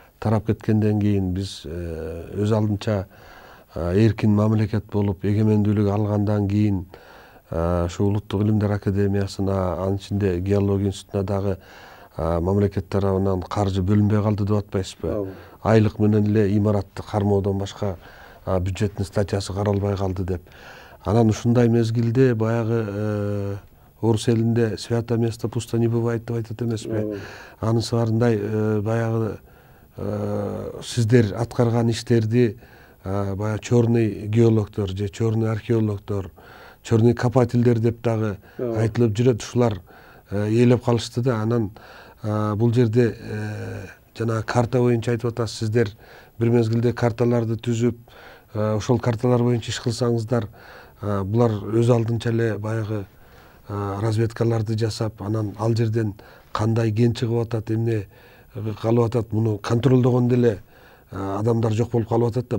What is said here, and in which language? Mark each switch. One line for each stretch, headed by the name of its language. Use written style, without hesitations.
Kyrgyz: тарап кеткенден кийин биз өз алдынча эркин мамлекет болуп эгемендүүлүк алгандан кийин ушу Улуттук илимдер академиясына, анын ичинде геология институтуна дагы мамлекет тарабынан каржы бөлүнбөй калды деп атпайсызбы? Айлык менен эле имаратты кармоодон башка бюджеттин статьясы каралбай калды деп. Анан ушундай мезгилде баягы орус элинде
Russian: свято место пусто не бывает
Kyrgyz: деп айтат эмеспи? Анысы барындай баягы сиздер аткарган иштерди баягы черный геологдор же черный археологдор, черный копательдер деп дагы айтылып жүрөт. Ушулар ээлеп калышты да. Анан бул жерде жана карта боюнча айтып атасыз, сиздер бир мезгилде карталарды түзүп, ошол карталар боюнча иш кылсаңыздар, булар өз алдынча эле баягы разведкаларды жасап, анан ал жерден кандай кен чыгып атат, эмне калып атат, муну контролдогондо эле адамдар жок болуп калып атат да.